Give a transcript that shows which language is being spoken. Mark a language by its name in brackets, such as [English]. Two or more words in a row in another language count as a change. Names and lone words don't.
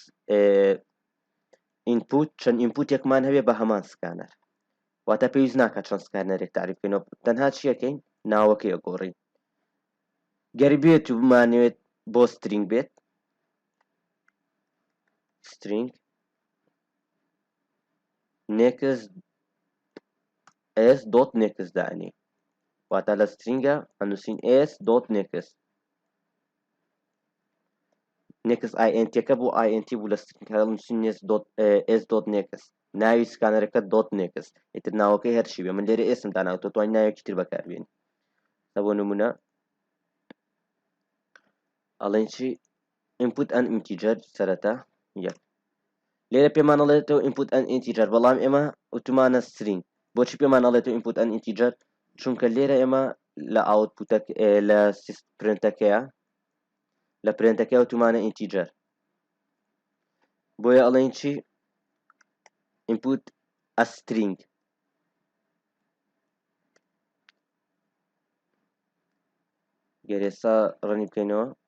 [Central Kurdish] ئینپوت چەند ئینپوتێکمان هەبێ بە هەمان سکانەر واتە پێویست ناکات چەند سکانەرێک تعریفکەینەوە تەنها چیەکەین ناوەکەی ئەگۆڕین گەر بێت و بمانوێت بۆ سترینگ بێت سترینگ [English] next s dot next [Central Kurdish] دانی واتە لە سترینگە ئەنووسین [English] s dot next next int [Central Kurdish] بۆ int بوو لە سترینگە ئەنووسین [English] s dot next [Central Kurdish] ناوی سکانەرەکە [English] dot next [Central Kurdish] ئیتر ناوەکەی هەرچی بێ من لێرە ئێسم داناوە تۆ توانین ناوێکی تر بەکاربێنی بۆ نمونە ئەڵێن چی [English] input and integer [Central Kurdish] سەرەتا یەک لێرە پێمان ئەڵێتەوە [English] input and integer [Central Kurdish] بەڵام ئێمە ئۆتومانە string بۆچی پێمان ئەڵێتەوە [English] input and integer [Central Kurdish] چونکە لێرە ئێمە لە output لە پرنتەکەیە لە پرنتەکەی ئۆتومانە integer بۆیە ئەڵێن چی [English] input a string [Central Kurdish] گەر ئێستا ڕەنی بکەینەوە